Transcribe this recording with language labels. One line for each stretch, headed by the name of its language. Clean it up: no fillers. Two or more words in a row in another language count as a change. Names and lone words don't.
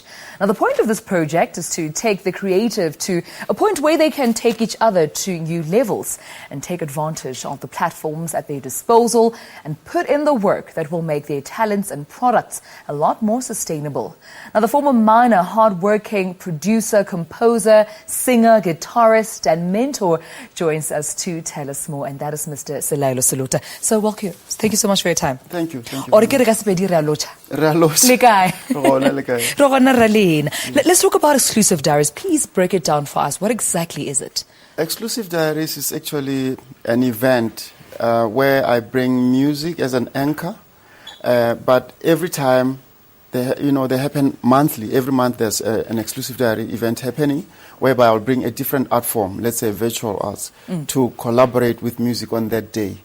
English: Now, the point of this project is to take the creative to a point where they can take each other to new levels and take advantage of the platforms at their disposal and put in the work that will make their talents and products a lot more sustainable. Now, the former Minor, hardworking producer, composer, singer, guitarist, and mentor, joins us to tell us more, and that is Mr. Selailo Saluta. So welcome. Thank you so much for your time. Thank you. Thank you.
Northern Sotho: Ore ke re ka Sepedi re a lotjha. Re a lotjha. Le kae? Le kae. Re gona re lena.
English: Let's talk about Exclusive Diaries. Please break it down for us. What exactly is it? Exclusive Diaries is actually an event where I bring music as an anchor, but every time they happen monthly. Every month there's an Exclusive Diary event happening, whereby I'll bring a different art form, let's say virtual arts, to collaborate with music on that day.